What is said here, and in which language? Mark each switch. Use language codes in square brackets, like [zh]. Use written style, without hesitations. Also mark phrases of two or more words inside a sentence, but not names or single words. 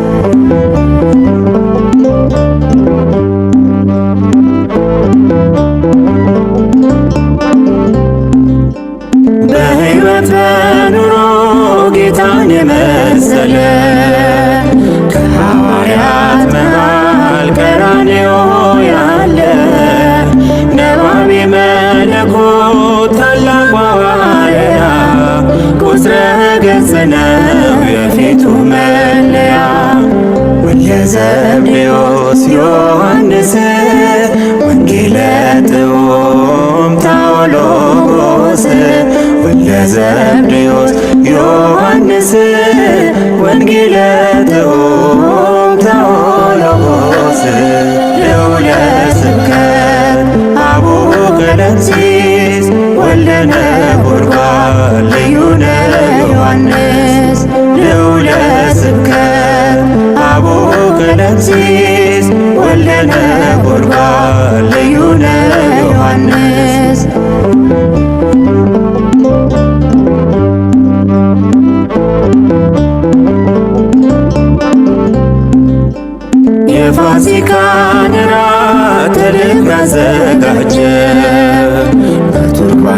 [am] በሕይወት በኑሮ ጌታን የመሰለ ከሐዋርያት መሃል ቀራንዮ ያለ [gez] ነባቤ መለኮት [am] ታላቁ ሐዋርያ [gez] ቁጥረ ገጽ [am] ነው የፊቱ መለያ። ወልደ ዘብዴዎስ ዮሐንስ [gez] ወንጌለ ጥዑም ታኦሎጎስ ወልደ ዘብዴዎስ ዮሐንስ ወንጌለ ጥዑም ታኦሎጎስ። ልዑለ ስብከት አቡነ ቀለምሲስ ወልደ ነጎድጓድ [am] ልዩ ነው ዮሐንስ። [gez] ልዑለ ስብከት አቡነ ቀለምሲስ ወልደ ነጎድጓድ [am] ልዩ ነው ዮሐንስ። የፋሲካን ራት ልክ አዘጋጀ በቱርክ